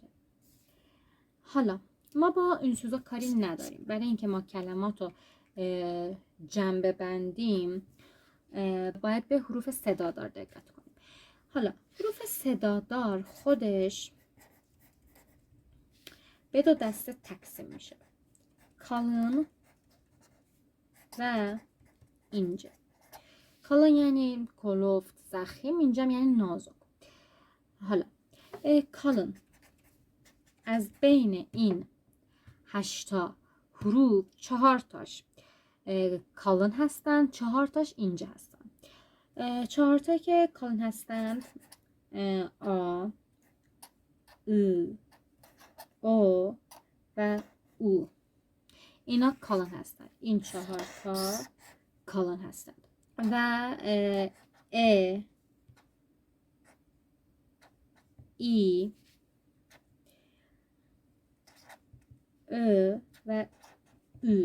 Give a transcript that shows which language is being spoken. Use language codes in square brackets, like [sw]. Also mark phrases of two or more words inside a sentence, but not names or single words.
[fa] حالا ما با ünsüzا کاری نداریم. برای اینکه ما کلمات رو جمع ببندیم باید به حروف صدادار دقت کنیم. حالا حروف صدادار خودش به دو دسته تقسیم میشه: [tr] kalın و ince. [fa] kalın یعنی کلفت، ضخیم. ince یعنی نازک. حالا kalın از بین این 8 تا حروف 4 تاش kalın هستند، 4 تاش ince هستند. 4 تا که kalın هستند آ، ı، o و u. اینا kalın هستند. این 4 تا kalın هستند و ای، ö و ü.